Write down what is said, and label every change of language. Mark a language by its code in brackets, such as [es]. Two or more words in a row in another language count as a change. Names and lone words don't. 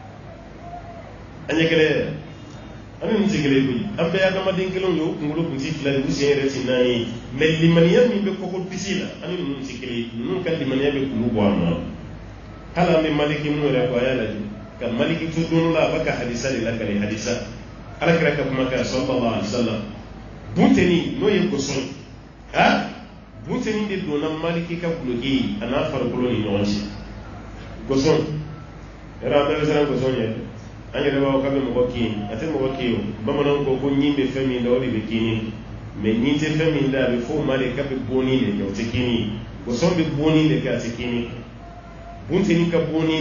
[bm] an ɲɛ kɛlɛ yɛrɛ an ni nin tɛ kelen koyi an bɛɛ adamaden kelenw ye o kunkolo kun ti fila ye u sen yɛrɛ ti naani ye mais limaniya min bɛ kɔkɔ disi la an ni ninnu tɛ kelen ye ninnu ka limaniya bɛ kulu bɔ a nɔ hali an bɛ maliki mun yɛrɛ fɔ a y'a lajɛ ka maliki to don la a bɛ ka hadisa de lakale hadisa ala kɛra ka kuma kɛ [ar] صلى الله عليه وسلم [bm] bunteni n'o ye gosɔn bunteni de donna maliki ka guloki a n'a farikolo ni ɲɔgɔn cɛ gosɔn yɛrɛ an bɛɛ bɛ siran gosɔn ɲɛ an yɛrɛ b'a fɔ k'a bɛ mɔgɔ kin a tɛ mɔgɔ kin o bamananw ko ɲin bɛ fɛn min da o de bɛ kini mais ɲin tɛ fɛn min da a bɛ fɔ o ma de k'a bɛ bonni de kɛ o tɛ kini gosɔn bɛ bonni de kɛ a tɛ kini bunteni ka bonni